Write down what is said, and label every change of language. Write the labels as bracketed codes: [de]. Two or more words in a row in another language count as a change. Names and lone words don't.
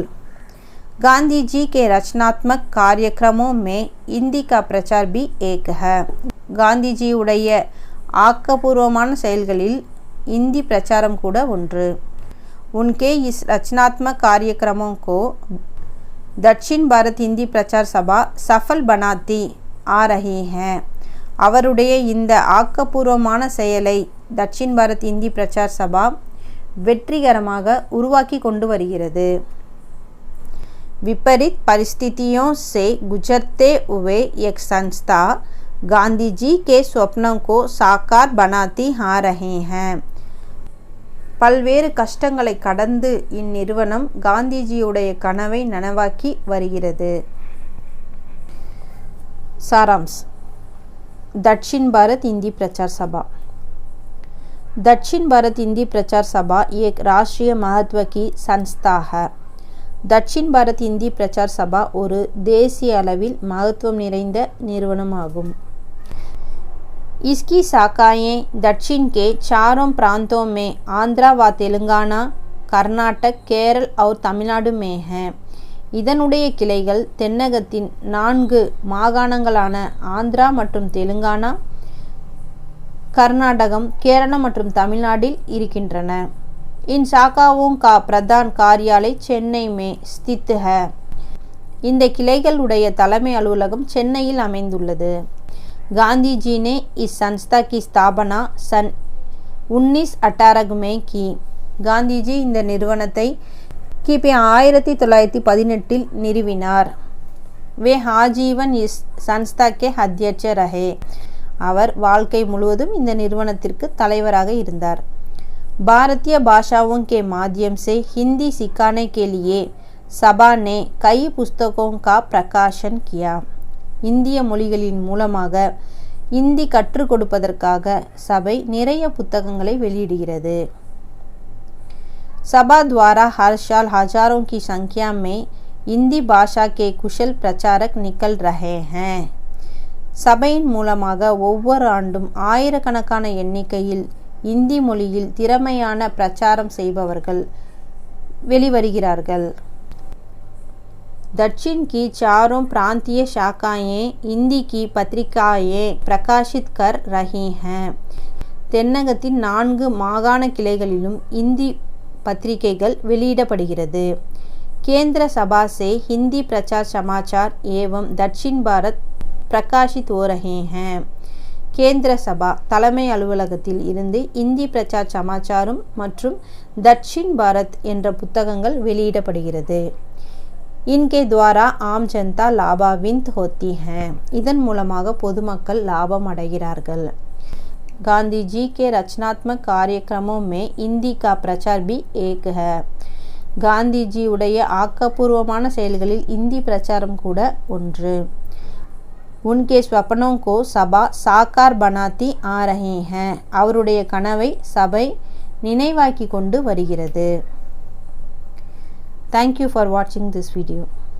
[hi] गांधी जी के रचनात्मक कार्यक्रमों में हिंदी का प्रचार भी एक है. [ta] காந்திஜி உடைய ஆக்கப்பூர்வமான செயல்களில் இந்தி பிரச்சாரம் கூட ஒன்று. [hi] उनके इस रचनात्मक कार्यक्रमों को दक्षिण भारत हिंदी प्रचार सभा सफल बनाती आ रही है. [ta] அவருடைய இந்த ஆக்கப்பூர்வமான செயலை தட்சிண் பாரத் இந்தி பிரச்சார் சபா வெற்றிகரமாக உருவாக்கி கொண்டு வருகிறது. [hi] विपरीत परिस्थितियों से गुजरते हुए एक संस्था गांधी जी के स्वप्नों को साकार बनाती आ रहे हैं. [ta] பல்வேறு கஷ்டங்களை கடந்து இந்நிறுவனம் காந்திஜியுடைய கனவை நனவாக்கி வருகிறது. [hi] सारांश दक्षिण भारत हिंदी प्रचार सभा. दक्षिण भारत हिंदी प्रचार सभा एक राष्ट्रीय महत्व की संस्था है. [ta] दक्षिण भारत हिंदी प्रचार सभा ஒரு தேசிய அளவில் மகத்துவம் நிறைந்த நிறுவனமாகும். [hi] इसकी शाखाएं दक्षिण के चारों प्रांतों में आंध्रा व तेलंगाना, कर्नाटक, केरल और तमिलनाडु में हैं. [ta] இதனுடைய கிளைகள் தென்னகத்தின் 4 மாகாணங்களான ஆந்திரா மற்றும் தெலுங்கானா, கர்நாடகம், கேரளம் மற்றும் தமிழ்நாட்டில் இருக்கின்றன. [hi] इन शाखाओं का प्रधान कार्यालय चेन्नई में स्थित है. [ta] இந்த கிளைகளுடைய தலைமை அலுவலகம் சென்னையில் அமைந்துள்ளது. [hi] गांधी जी ने इस संस्था की स्थापना सन 1918 में की. [ta] காந்திஜி இந்த நிறுவனத்தை கிபி 1918 நிறுவினார். [hi] वे आजीवन इस संस्था के अध्यक्ष रहे. [ta] அவர் வாழ்க்கை முழுவதும் இந்த நிறுவனத்திற்கு தலைவராக இருந்தார். [hi] भारतीय भाषाओं के माध्यम से हिंदी सिखाने के लिए सभा ने कई पुस्तकों का प्रकाशन किया. [ta] இந்திய மொழிகளின் மூலமாக இந்தி கற்றுக் கொடுப்பதற்காக சபை நிறைய புத்தகங்களை வெளியிடுகிறது. [hi] सभा द्वारा हर साल हजारों की संख्या में हिंदी भाषा के कुशल प्रचारक निकल रहे हैं. [ta] சபையின் மூலமாக ஒவ்வொரு ஆண்டும் ஆயிரக்கணக்கான எண்ணிக்கையில் இந்தி மொழியில் திறமையான பிரச்சாரம் செய்பவர்கள் வெளிவருகிறார்கள். [hi] दक्षिण की चारों प्रांतीय शाखाएं हिंदी की पत्रिकाएं प्रकाशित कर रही हैं. [ta] தென்னகத்தின் 4 மாகாண கிளைகளிலும் இந்தி பத்திரிகைகள் வெளியிடப்படுகிறது. [hi] केंद्र सभा से हिंदी प्रचार समाचार एवं दक्षिण भारत प्रकाशित हो रहे हैं. [ta] கேந்திர சபா தலைமை அலுவலகத்தில் இருந்து இந்தி பிரச்சார் சமாச்சாரம் மற்றும் தட்சின் பாரத் என்ற புத்தகங்கள் வெளியிடப்படுகிறது. [hi] इनके द्वारा आम जनता लाभान्वित होती हैं. [ta] இதன் மூலமாக பொதுமக்கள் லாபம் அடைகிறார்கள். [hi] गांधी जी के रचनात्मक कार्यक्रमों में हिंदी का प्रचार भी एक है. [ta] காந்திஜி உடைய ஆக்கப்பூர்வமான செயல்களில் இந்தி பிரச்சாரம் கூட ஒன்று. [hi] उनके स्वप्नों को सभा साकार बनाती आ रही हैं. [ta] அவருடைய கனவை சபை நினைவாக்கி கொண்டு வருகிறது. [en] Thank you for watching this video.